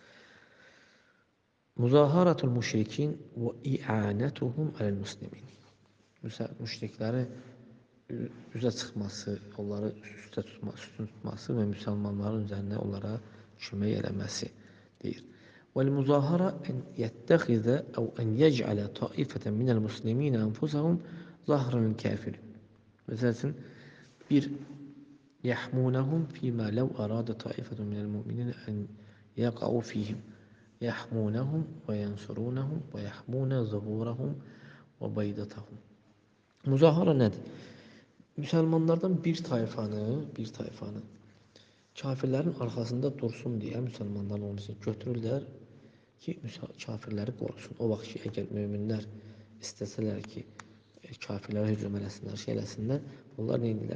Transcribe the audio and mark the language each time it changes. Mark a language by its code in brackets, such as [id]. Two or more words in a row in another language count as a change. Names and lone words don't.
[ar] مظاهرة المشركين وإعانتهم على المسلمين. [az] Müşrikləri üzə çıxması, onları üstün tutması və müsəlmanların üzərinə onlara kömək eləməsi deyir. [ar] والمظاهرة أن يتخذ أو أن يجعل طائفة من المسلمين أنفسهم ظهرا للكافر. [az] Mesela bir [ar] يحمونهم فيما لو أراد طائفة من المؤمنين أن يقعوا فيهم يحمونهم وينصرونهم ويحمون ظهورهم وبيضتهم. [az] Muzahara nədir? Müsəlmanlardan bir tayfanı kafirlərin arxasında dursun deyə müsəlmanların onu götürürlər ki, kafirləri qorusun. O vaxt ki, əgər möminlər istəsələr ki, kafirlərə hücum eləsinlər, şey eləsinlər, onlar nə edirlər?